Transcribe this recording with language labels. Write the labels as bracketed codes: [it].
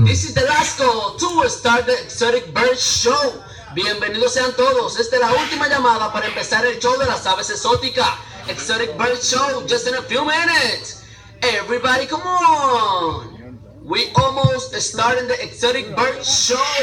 [en] This is the last call to start the Exotic Bird Show. [es] Bienvenidos sean todos. Esta es la última llamada para empezar el show de las aves exóticas. [en] Exotic Bird Show, just in a few minutes. Everybody, come on. We almost started the Exotic Bird Show.